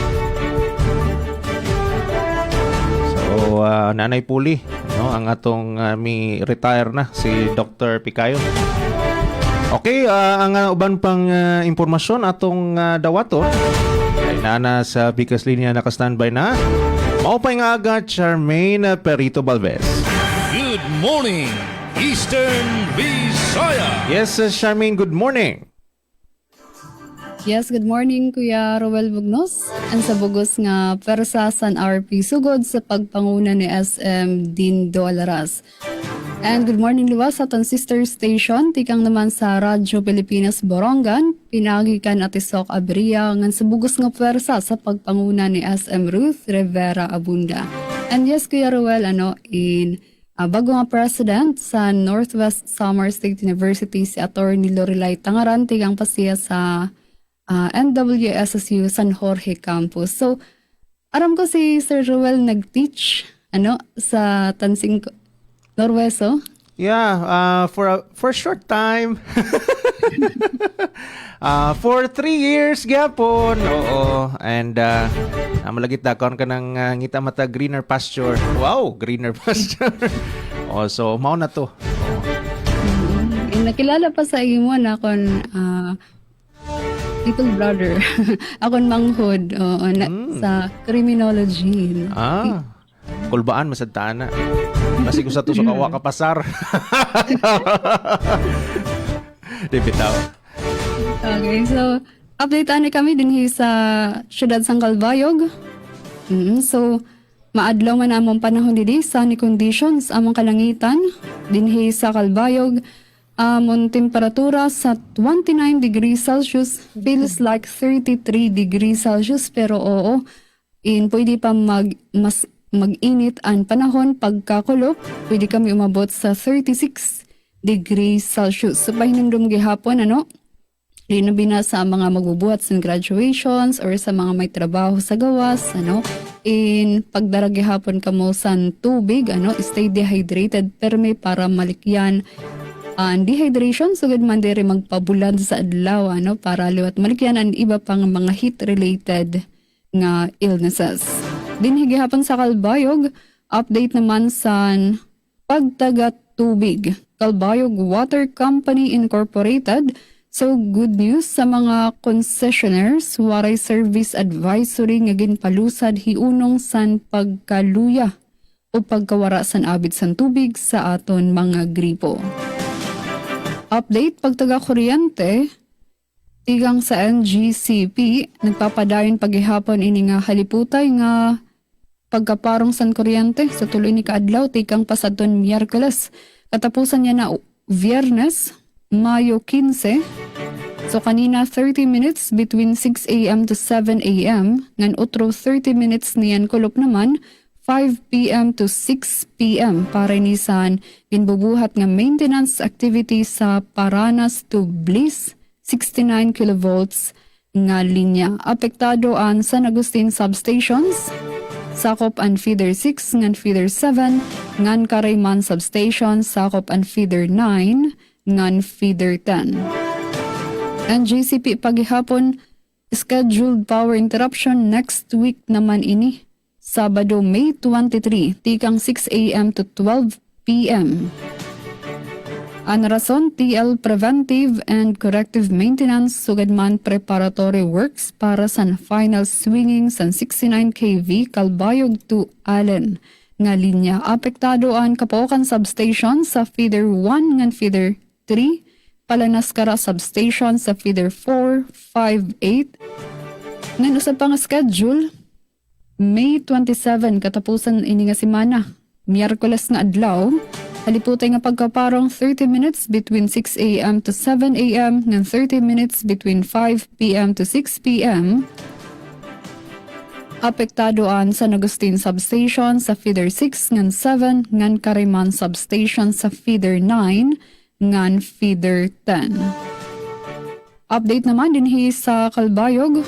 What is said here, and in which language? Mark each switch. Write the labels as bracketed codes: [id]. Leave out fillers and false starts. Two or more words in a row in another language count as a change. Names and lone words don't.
[ceb] So Nanay Puli, no, ang atong mi retire na si Dr. Picayo. Okay, ang uban pang impormasyon atong dawaton ay nana sa Bikas Linya naka-standby na. [war] Maupay nga aga Charmaine Perito Balvez. [en] Good morning, Eastern Visaya. Yes, Charmaine, good morning. Yes, good morning Kuya Roel Bugnos. [war] And sa bugos nga persa san RP sugod sa pagpanguna ni SM Dean Dolaras. [en] And good morning [war] luwas sa aton sister station, tikang naman sa Radyo Pilipinas Borongan, pinagikan at Isok Abria ngan sa bugos nga persa sa pagpanguna ni SM Ruth Rivera Abunda. [en] And yes [war] Kuya Roel, bago nga president sa Northwest Samar State University si Attorney Lorelai Tangaran, tikang pasiya sa NWSSU San Jorge Campus. So, aram ko si Sir Roel nag-teach sa Tansing Norweso. [en] Yeah, for a short time. For 3 years gyapon. Oo. [war] And malagit dakon ka ng ngita mata [en] greener pasture. Wow, greener pasture. So [ceb] mao na to. [war] Nakilala pa sa imo na kon little brother. Akon manghod sa criminology. Kulbaan masadtana. [tl] Kasi kung [war] sa to sa kawa ka pasar. [ceb] Di bitaw. Okay, so update ani kami din sa siyudad sang Calbayog. So maadlaw man among panahon didi [en] sunny conditions [ceb] among kalangitan dinhi sa Calbayog. Among temperatura sa 29 degrees Celsius [en] feels like [ceb] 33 degrees Celsius pero pwede pa mag-init ang panahon pagkakulop. Pwede kami umabot sa 36 degrees Celsius. So pahinumdum gihapon Rinabina sa mga magbubuhat sa graduations or sa mga may trabaho sa gawas, pagdarag gihapon kamo sa tubig, [en] stay dehydrated [war] perme para malikyan ang dehydration sugad man diri magpabulad sa adlaw para liwat malikyan ang iba pang mga [en] heat related [war] nga illnesses. [ceb] Dinhi gihapon sa Calbayog, update naman sa pagtaga tubig. Calbayog Water Company Incorporated. [en] So good news [war] sa mga [en] concessionaires, [war] waray service advisory nga ginpalusad hiunong san pagkaluya o pagkawara san abit san tubig sa aton mga gripo. Update pagtaga kuryente, tigang sa NGCP, nagpapadayon paghihapon ini nga haliputay nga pagkaparong san kuryente sa tuloy ni kaadlaw, tikang pasadton Miyerkules. Katapusan niya na Viernes, Mayo 15. [en] So kanina 30 minutes between 6 a.m. to 7 a.m. [war] Ngan utro [en] 30 minutes [war] niyan kulop naman 5 p.m. [en] to 6 p.m. [war] para nisan ginbubuhat nga [en] maintenance activity [war] sa Paranas to Bliss 69 kilovolts nga linya. Apektado ang San Agustin substations, sakop ang feeder 6 ngan feeder 7, ngan Karayman substation, sakop ang feeder 9, ngan feeder 10. Ang GCP paghihapon, [en] scheduled power interruption next week naman ini. [war] Sabado, May 23, tikang 6 a.m. [en] to 12 p.m. [war] Ang rason, [en] TL preventive and corrective maintenance [war] sugad man [en] preparatory works [war] para sa [en] final swinging sa 69 kV Calbayog to Allen [war] nga linya. Apektado ang Kapokan substation sa feeder 1 ngan feeder 3, Palanaskara substation sa feeder 4, 5, 8. Ngan usab pang schedule, May 27 katapusan ini nga semana, Miyerkules nga adlaw, haliputay nga pagkaparong [en] 30 minutes between 6 a.m. to 7 a.m. ngan 30 minutes between 5 p.m. to 6 p.m. [war] Apektado ang San Agustin substation sa feeder 6 ngan 7 ngan Karayman substation sa feeder 9 ngan feeder 10. Update naman dinhi sa Calbayog.